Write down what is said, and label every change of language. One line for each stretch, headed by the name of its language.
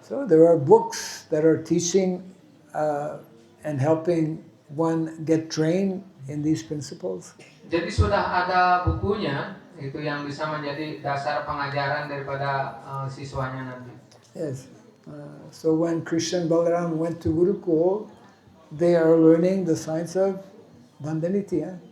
English: So there are books that are teaching and helping one get trained in these principles.
Indonesian: Jadi sudah ada bukunya itu yang bisa menjadi dasar pengajaran daripada siswanya nanti.
English: Yes. So when Krishna and Balaram went to Gurukul, they are learning the science of Dandaniti.